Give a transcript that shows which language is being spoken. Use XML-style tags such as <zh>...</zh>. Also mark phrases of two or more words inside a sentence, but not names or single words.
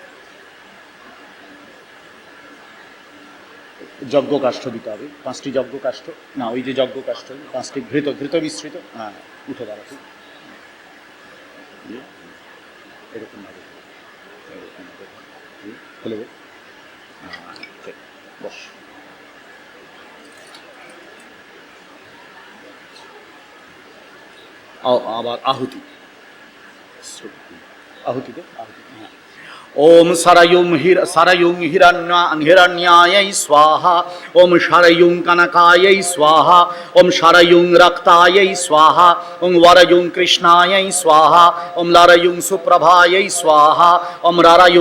<bn>যজ্ঞ কাষ্ঠ দিতে হবে, 5টি যজ্ঞ কাষ্ঠ, না ওই যে যজ্ঞ কাষ্ঠ 5টি ঘৃত ঘৃত মিশ্রিত, হ্যাঁ উঠে দাঁড়াতে এরকম ভাবে এরকম ভাবে খুলে দে। ঠিক, বস। আবার আহুতি আহুতি দে আহুতি, হ্যাঁ।</bn> <sa>ओम सरयुं हिरण्यायै स्वाहा, ओम शरयुं कनकायै स्वाहा, ओम शरयुं रक्तायै स्वाहा, ओम वरयुं कृष्णायै स्वाहा, ओम लरयुं सुप्रभायै स्वाहा, ओम ररयुं</sa>